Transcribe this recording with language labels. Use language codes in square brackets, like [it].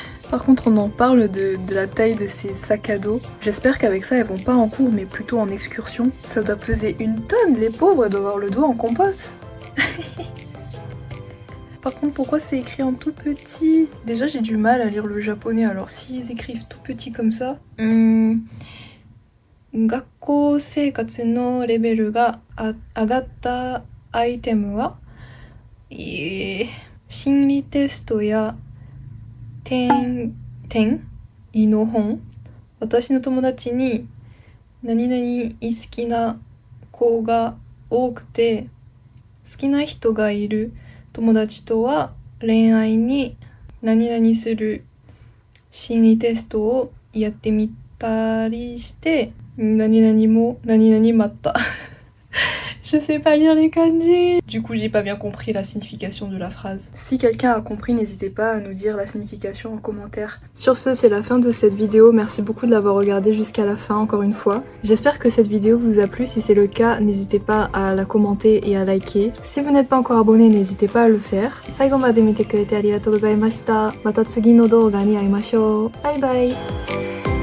[fr] Par contre, on en parle de la taille de ces sacs à dos. J'espère qu'avec ça, elles vont pas en cours, mais plutôt en excursion. Ça doit peser 1 tonne, les pauvres, elles doivent avoir le dos en compote. Par contre, pourquoi c'est écrit en tout petit? Déjà, j'ai du mal à lire le japonais, alors s'ils écrivent tout petit comme ça... [ja] 学校生活のレベルが上がったアイテムは、心理テストや転移の本、私の友達に何々好きな子が多くて、好きな人がいる友達とは恋愛に何々する心理テストをやってみたりして、何々も何々待った。 [fr] Je sais pas lire les kanji. Du coup, j'ai pas bien compris la signification de la phrase. Si quelqu'un a compris, n'hésitez pas à nous dire la signification en commentaire. Sur ce, c'est la fin de cette vidéo. Merci beaucoup de l'avoir regardée jusqu'à la fin, encore une fois. J'espère que cette vidéo vous a plu. Si c'est le cas, n'hésitez pas à la commenter et à liker. Si vous n'êtes pas encore abonné, n'hésitez pas à le faire. [ja] 最後まで見てくれてありがとうございました。また次の動画に会いましょう。バイバイ。